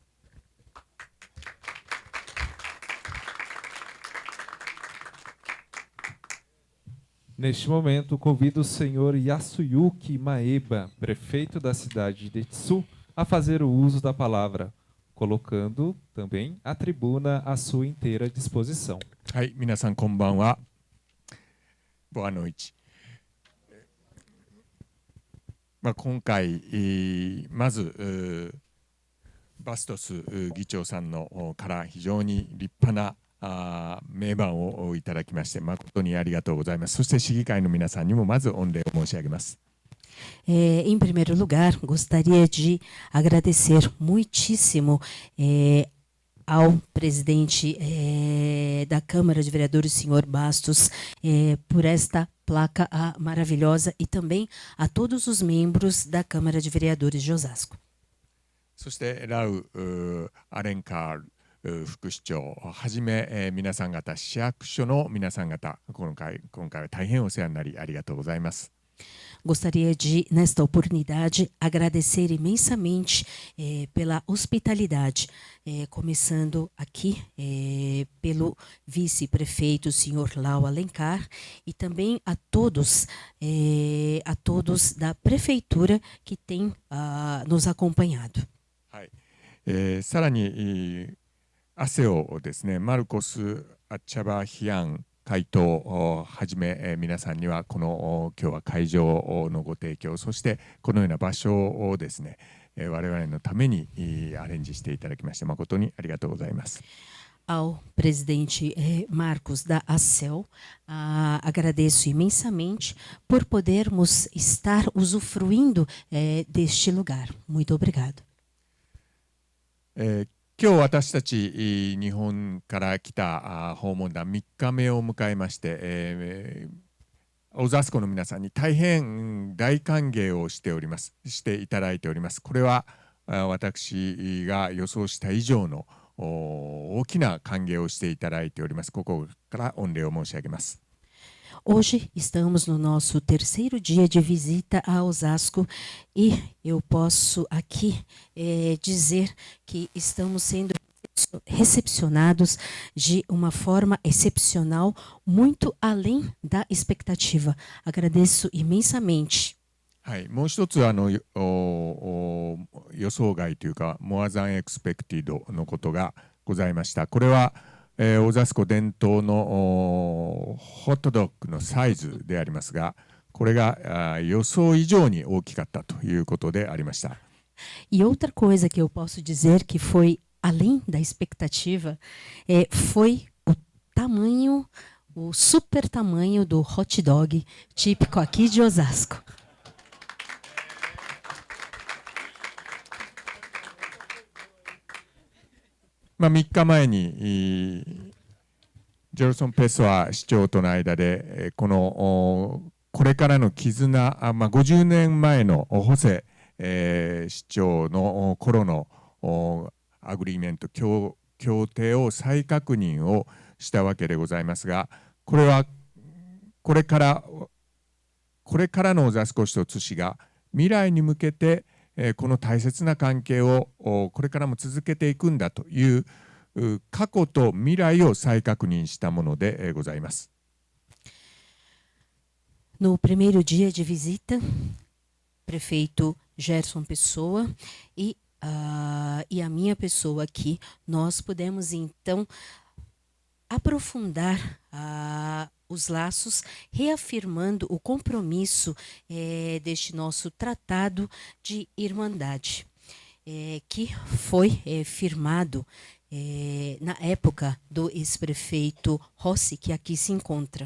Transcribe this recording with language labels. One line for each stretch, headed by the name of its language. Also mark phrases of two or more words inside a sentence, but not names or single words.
Portuguese: Neste momento, convido o senhor Yasuyuki Maeba, prefeito da cidade de Tsu, a fazer o uso da palavra, colocando também a tribuna à sua inteira disposição.
Japanese: はい、皆さんこんばんは。ボアノイチ。今回、まずバストス議長さんのから非常に立派な名板をいただきまして誠にありがとうございます。そして市議会の皆さんにもまず御礼を申し上げます。
Portuguese: Em primeiro lugar, gostaria de agradecer muitíssimo ao presidente da Câmara de Vereadores, senhor Bastos, por esta placa maravilhosa e também a todos os membros da Câmara de Vereadores de Osasco.
Japanese: そしてラウ・アレンカール副市長はじめ、皆さん方、市役所の皆さん方、今回は大変お世話になりありがとうございます。
Portuguese: Gostaria de, nesta oportunidade, agradecer imensamente pela hospitalidade, começando aqui pelo vice-prefeito, senhor Lau Alencar, e também a todos da prefeitura que têm nos acompanhado.
Japanese: はい、さらにASEOですね、マルコス・アッチャバヒアン会頭をはじめ、皆さんにはこの今日は会場のご提供、そしてこのような場所をですね、我々のためにアレンジしていただきまして誠にありがとうございます。
Portuguese: Ao presidente Marcos da ASEL, agradeço imensamente por podermos estar usufruindo deste lugar. Muito obrigado.
Japanese: 今日私たち日本から来た訪問団3日目を迎えまして、オザスコの皆さんに大変大歓迎をしていただいております。これは私が予想した以上の大きな歓迎をしていただいております。ここから御礼を申し上げます。
Portuguese: Hoje estamos no nosso terceiro dia de visita a Osasco e eu posso aqui dizer que estamos sendo recepcionados de uma forma excepcional, muito além da expectativa. Agradeço imensamente.
Japanese: はい、もう一つ予想外というか
English: more than expected
Japanese: のことがございました。これはオザスコ伝統のホットドッグのサイズでありますが、これが予想以上に大きかったということでありました。
Portuguese: E outra coisa que eu posso dizer que foi além da expectativa foi o tamanho, o super tamanho do hot dog típico aqui de Osasco.
Japanese: 3日前にジジョルソン・ペソア市長との間で、これからの絆、50年前のホセ、市長の頃のアグリーメント、協定を再確認をしたわけでございますが、これはこれからの小座敷市と津市が未来に向けて、この大切な関係をこれからも続けていくんだという過去と未来を再確認したものでございます。
Portuguese: No primeiro dia de visita, prefeito Gerson Pessoa e a minha pessoa aqui, nós pudemos então aprofundar os laços, reafirmando o compromisso deste nosso tratado de irmandade, que foi firmado na época do ex-prefeito Rossi, que aqui se encontra.